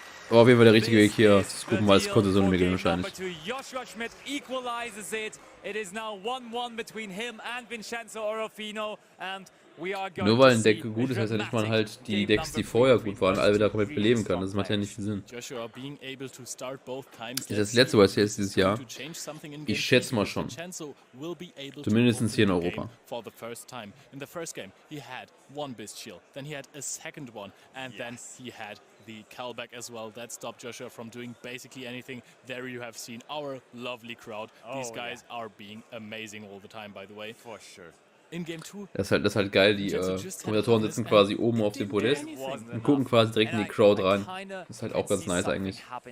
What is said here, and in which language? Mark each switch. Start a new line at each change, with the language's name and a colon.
German: Aber auf jeden Fall der richtige Weg hier zu gucken, weil es konnte so ein Mega wahrscheinlich.
English: Joshua Schmidt equalizes it. It is now 1-1 between him and Vincenzo Orofino, and we are going
German: Nur weil ein Deck gut ist, heißt ja nicht, man halt die Decks, die vorher gut waren, alle wieder komplett beleben kann. Das macht ja nicht viel Sinn.
English: Joshua being able to start both times.
German: Ist das letzte YCS dieses Jahr? Ich schätze mal schon. Zumindest hier in Europa.
English: For the first time. In the first game, he had one Bestial, then he had a second one, and then he had the callback as well. That stopped Joshua from doing basically anything. There you have seen our lovely crowd. These guys are being amazing all the time, by the way. For sure. In Game 2.
German: Das ist halt geil, die Kommentatoren sitzen quasi oben auf dem Podest und gucken quasi direkt in die Crowd rein. Das ist halt auch ganz nice eigentlich.